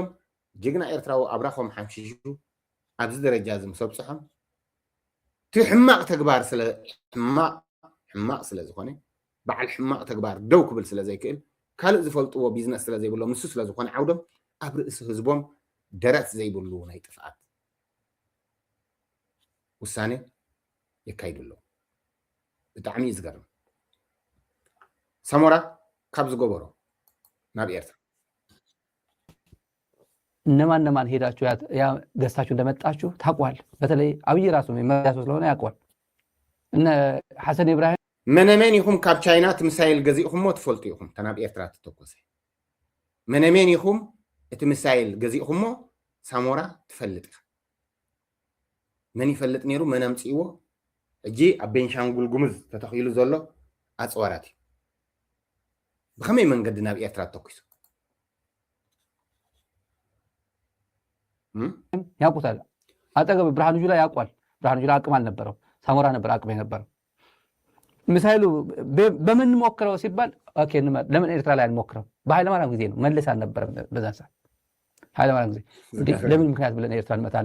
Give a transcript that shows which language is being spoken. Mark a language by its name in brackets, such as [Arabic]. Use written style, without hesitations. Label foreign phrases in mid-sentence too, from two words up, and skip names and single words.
[Tigrinya] ጅግና ኤርትራዊ ኣብራኾም ሓምሽሹ ኣብዚ ደረጃ ዝምሰብፅሖም እቲ ሕማቕ ተግባር ሕማቕ ስለ ዝኾነ በዓል ሕማቕ ተግባር ደው ክብል ስለ ዘይክእል ካልእ ዝፈልጥዎ ቢዝነስ ስለ ዘይብሎም ንሱ ስለ ዝኾነ ዓውዶም ኣብ ርእሲ ህዝቦም ደረት ዘይብሉ ናይ ጥፍኣት ውሳኔ የካይድሎ ብጣዕሚ እዩ ዝገርም ሰሞራ ካብ ዝገበሮ ናብ ኤርትራ [Amharic] እነማን ሄዳችሁ ገዝታችሁ እንደመጣችሁ ታውቋል። በተለይ አብይ ራሱ መያሱ ስለሆነ ያውቋል። እነ ሐሰን ኢብራሂም [Tigrinya] መነመን ይኹም ካብ ቻይና ትምሳይል ገዚእኹም ሞ ትፈልጡ ኢኹም ተናብ ኤርትራ ትተኮሰ መነመን ይኹም እቲ ምሳይል ገዚእኹም ሞ ሳሞራ ትፈልጥ ኢኻ መን ይፈልጥ ነይሩ መን ኣምፂእዎ እጂ ኣብ ቤንሻንጉል ጉሙዝ ተተኺሉ ዘሎ ኣፅዋራት እዩ ብኸመይ መንገዲ ናብ ኤርትራ ተተኪሱ [Amharic] ያውቁታል። አጠገብ ብርሃኑ ጁላ ያውቋል። ብርሃኑ ጁላ አቅም አልነበረው፣ ሳሞራ ነበር አቅም የነበረው። ሚሳይሉ በምን ሞክረው ሲባል ኦኬ ለምን ኤርትራ ላይ አንሞክረው? በኃይለማርያም ጊዜ ነው፣ መለስ አልነበረም በዛን ሰዓት። ኃይለማርያም ጊዜ ለምን ምክንያት ብለን ኤርትራ እንመታለን?